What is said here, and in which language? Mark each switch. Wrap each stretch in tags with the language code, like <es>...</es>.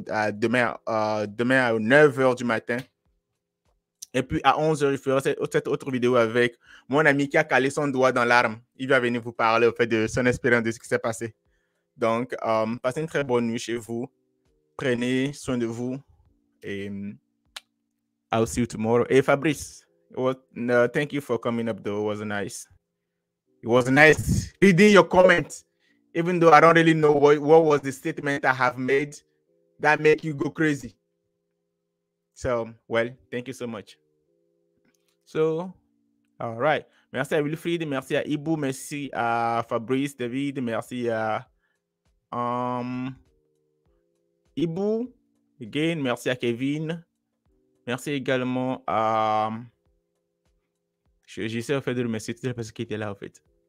<fr>Demain à 9h du matin. Et puis à 11h, je ferai cette autre vidéo avec mon ami qui a calé son doigt dans l'arme. Il va venir vous parler au fait de son expérience de ce qui s'est passé. Donc, passez une très bonne nuit chez vous. Prenez soin de vous. Et</fr> <en>I'll see you tomorrow. Hey, Fabrice, thank you for coming up, though. It was nice. It was nice reading your comments, even though I don't really know what was the statement I have made that make you go crazy. So, well, thank you so much. So, all right.</en> <fr>Merci à Wilfried, merci à Ibu, merci à Fabrice, David, merci à Ibu, again, merci à Kevin. Merci également à... J'essaie en fait de le remercier tout parce qu'il était là en fait.</fr>